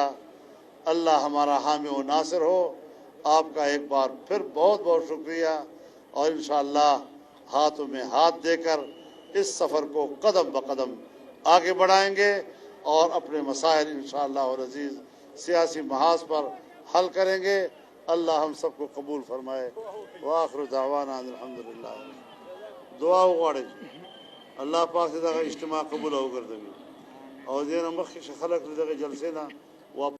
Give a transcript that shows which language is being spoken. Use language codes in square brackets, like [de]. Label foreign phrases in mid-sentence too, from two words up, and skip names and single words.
[ur] اللہ ہمارا حامی و ناصر ہو۔ آپ کا ایک بار پھر بہت بہت شکریہ، اور [ar] انشاءاللہ [ur] ہاتھوں میں ہاتھ دے کر اس سفر کو قدم بقدم آگے بڑھائیں گے اور اپنے مسائل [ar] انشاءاللہ العزیز [ur] سیاسی محاذ پر حل کریں گے۔ اللہ ہم سب کو قبول فرمائے۔ [ar] وآخر دعوانا الحمدللہ۔ [ps] دعا وغواړئ الله پاک دغه اجتماع قبول او ګرځوي، او دې نه مخکې چې خلک دغه جلسې نه